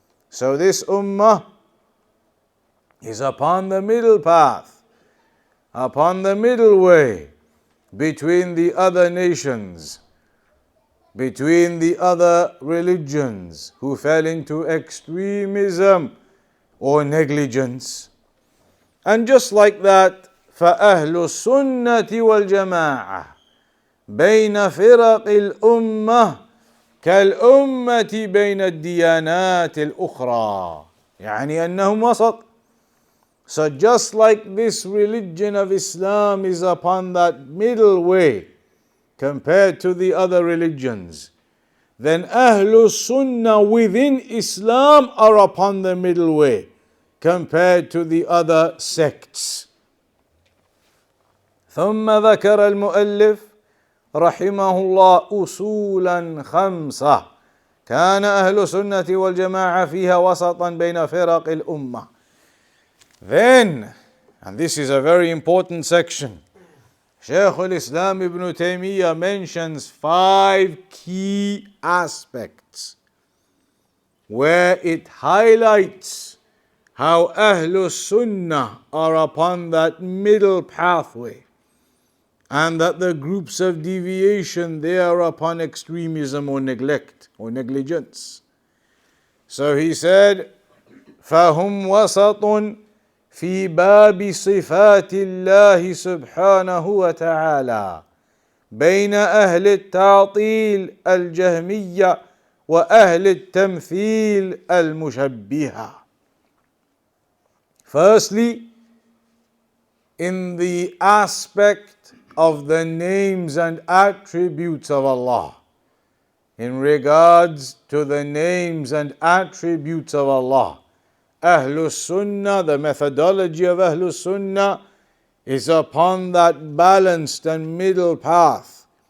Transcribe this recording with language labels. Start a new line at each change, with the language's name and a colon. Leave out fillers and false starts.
English: So this ummah is upon the middle path, upon the middle way between the other nations, between the other religions who fell into extremism or negligence. And just like that,
Arabic: فَأَهْلُ السُّنَّةِ وَالْجَمَاعَةِ بَيْنَ فِرَقِ الْأُمَّةِ كَالْأُمَّةِ بَيْنَ الدِّيَانَاتِ الْأُخْرَى. يعني أنهم وسط.
English: So just like this religion of Islam is upon that middle way compared to the other religions, then Ahlul Sunnah within Islam are upon the middle way compared to the other sects.
Arabic: ثم ذكر المؤلف رحمه الله أصولا خمسة كان أهل السنة والجماعة فيها وسطا بين فرق الأمة.
English: Then, and this is a very important section, Shaykh al-Islam ibn Taymiyyah mentions 5 key aspects where it highlights how Ahlul Sunnah are upon that middle pathway, and that the groups of deviation, they are upon extremism or neglect or negligence. So he said,
Arabic: فَهُمْ وَسَطٌ في باب صفات الله سبحانه وتعالى بين أهل التعطيل الجهمية وأهل التمثيل المشبهة.
English: Firstly, in the aspect of the names and attributes of Allah, in regards to the names and attributes of Allah, Ahlus Sunnah, the methodology of Ahlus Sunnah is upon that balanced and middle path.